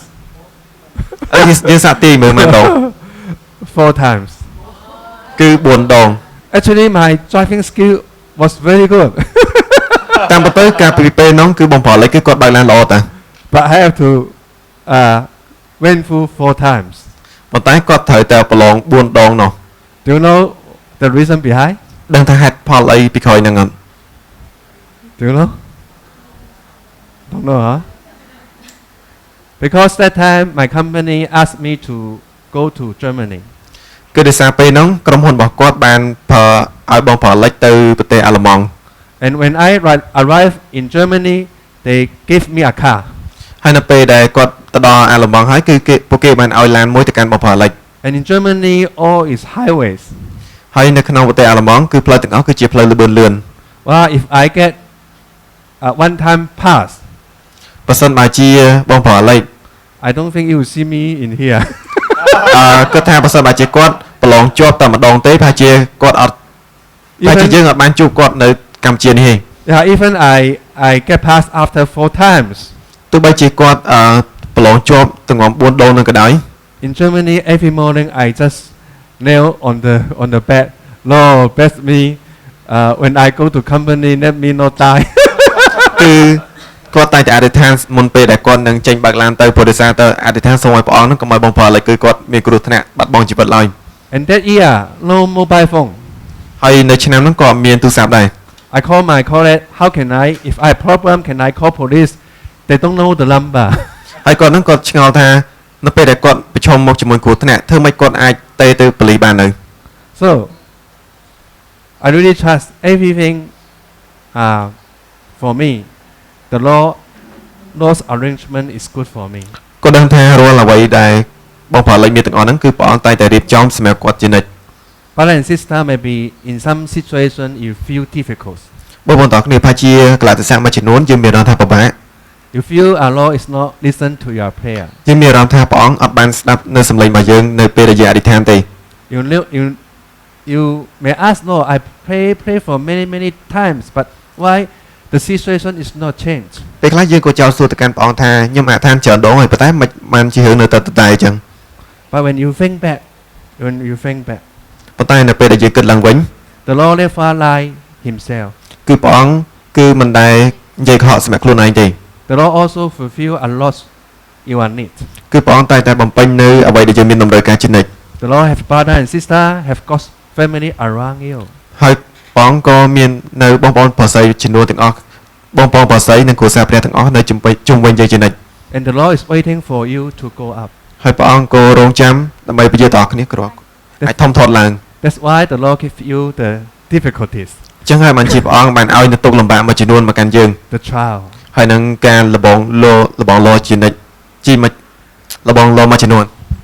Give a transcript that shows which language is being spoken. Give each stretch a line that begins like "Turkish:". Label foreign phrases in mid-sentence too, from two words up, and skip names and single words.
Khmer: យើងសាកទាយមើល ដង
English: 4 times.
Khmer: គឺ4 ដង
English: Actually, my driving skill was very good.
Khmer: តាមពិតទៅការពីពេលនោះគឺបងប្រុសលេខគឺគាត់បើកឡានល្អតា
English: But I have to went through 4 times.
Khmer: ប៉ុន្តែគាត់ត្រូវតែប្រឡង4 ដងនោះ
English: Do you know the reason behind?
Khmer: ដឹងថាហេតុផលអីពីក្រោយហ្នឹងអត់
English: Do you know? Don't know, huh? Because that time my company asked me to go to Germany.
Khmer: គឺដោយសារពេលហ្នឹងក្រុមហ៊ុនរបស់គាត់បានប្រើឲ្យបងប្រុសលេខទៅប្រទេសអាល្លឺម៉ង់
English: And when I arrived in Germany, they gave me a car.
Khmer: ហើយនៅពេលដែលគាត់ទៅដល់អាល្លឺម៉ង់ហើយគឺពួកគេបានឲ្យឡានមួយទៅកាន់បងប្រុសលេខ
English: And in Germany, all is highways.
Khmer: ហើយនៅក្នុងប្រទេសអាល្លឺម៉ង់គឺផ្លូវទាំងអស់គឺជាផ្លូវលឿនលឿន
English: Well, if I get one time pass,
Khmer: បើសិនបើជាបងប្រុសលេខ
English: I don't think you will see me in here.
Khmer: គាត់ថាបើសិនបើជាគាត់ប្រឡងជាប់តែម្ដងទេប្រហែលជាគាត់អត់ប្រហែលជាយើងអត់បានជួបគាត់នៅកម្ពុជានេះទេ
English: Yeah, even I get passed after 4 times.
Khmer: ទោះបីជាគាត់ប្រឡងជាប់ទាំង4 ដងនឹងក៏ដោយ
English: In Germany, every morning I just kneel on the bed. Lord, bless me. When I go to company, let me not die.
Khmer: គឺគាត់តែងតែអធិដ្ឋានមុនពេលដែលគាត់នឹងចេញបើកឡានទៅព្រោះដោយសារទៅអធិដ្ឋានសូមឲ្យព្រះអង្គនឹងកុំឲ្យបងប្រុសលេខគឺគាត់មានគ្រោះថ្នាក់បាត់បង់ជីវិតឡើយ
English: And that year, no mobile phone.
Khmer: ហើយនៅឆ្នាំហ្នឹងក៏អត់មានទូរស័ព្ទដែរ
English: I call my colleague. How can I? If I have problem, can I call police? They don't know the number.
Khmer: ហើយគាត់ហ្នឹងគាត់ឆ្ងល់ថានៅពេលដែលគាត់ប្រឈមមុខជាមួយគ្រោះថ្នាក់ធ្វើម៉េចគាត់អាចទៅប៉ូលីសបាននៅ
English: So I really trust everything for me. The law's arrangement is good for me.
Khmer: គាត់ដឹងថារាល់អ្វីដែលបងប្រុសលេខមានទាំងអស់ហ្នឹងគឺព្រះអង្គតែងតែរៀបចំសម្រាប់គាត់ជានិច្ច
English: Brother and sister, maybe in some situation you feel difficult.
Khmer: បងប្អូនទាំងគ្នាប្រហែលជាកលៈទេសៈមួយចំនួនយើងមានអារម្មណ៍ថាពិបាក
English: You feel our Lord is not listen to your prayer.
Khmer: យើងមានអារម្មណ៍ថាព្រះអង្គអត់បានស្ដាប់នៅសំឡេងរបស់យើងនៅពេលដែលយើងអធិដ្ឋានទេ
English: You may ask, Lord, I pray for many times, but why the situation is not changed?
Khmer: ពេលខ្លះយើងក៏ចោទសួរទៅកាន់ព្រះអង្គថាខ្ញុំអធិដ្ឋានច្រើនដងហើយប៉ុន្តែមិនបានជារឿងនៅតែអញ្ចឹង
English: But when you think back,
Khmer: ប៉ុន្តែនៅពេលដែលយើងគិតឡើងវិញ
English: the Lord never lie himself.
Khmer: គឺព្រះអង្គគឺមិនដែលនិយាយកុហកសម្រាប់ខ្លួនឯងទេ
English: The Lord also fulfill a lot your need.
Khmer: គឺព្រះអង្គតែបំពេញនៅអ្វីដែលយើងមានតម្រូវការជានិច្ច
English: The Lord have brother and sister, have God's family around you.
Khmer: ហើយព្រះអង្គក៏មាននៅបងប្អូនប្រុសស្រីចំនួនទាំងអស់បងប្អូនប្រុសស្រីនិងគ្រួសារព្រះទាំងអស់នៅជុំវិញយើងជានិច្ច
English: And the Lord is waiting for you to go up.
Khmer: ហើយព្រះអង្គក៏រងចាំដើម្បីឲ្យយើងទាំងអស់គ្នាក្រអាចធំធាត់ឡើង
English: That's why the Lord give you the difficulties,
Khmer: ចឹងហើយបានជាព្រះអង្គបានឲ្យនៅទុកលំបាកមួយចំនួនមកកាន់យើង
English: the trial.
Khmer: ហើយនឹងការលបងលោជានិច្ចជីមិនលបងលោមួយចំនួន